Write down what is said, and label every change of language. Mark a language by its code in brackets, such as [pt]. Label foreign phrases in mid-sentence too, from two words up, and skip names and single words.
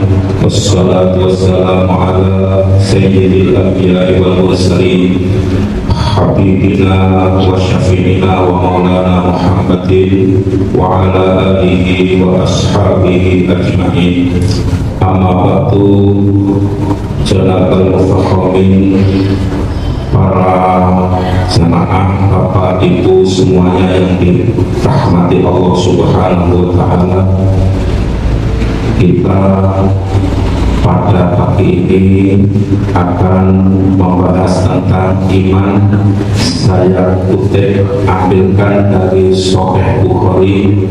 [ar] والصلاة والسلام على سيد الأنبياء والمرسلين حبيبنا وشفيعنا ومولانا محمد وعلى آله وأصحابه أجمعين. أما بعد, جناب المفخمين, [id] para jamaah, bapak ibu semuanya yang dirahmati Allah [ar] سبحانه وتعالى. [id] Kita pada pagi ini akan membahas tentang iman. Saya kutip ambilkan dari Sahih Bukhari.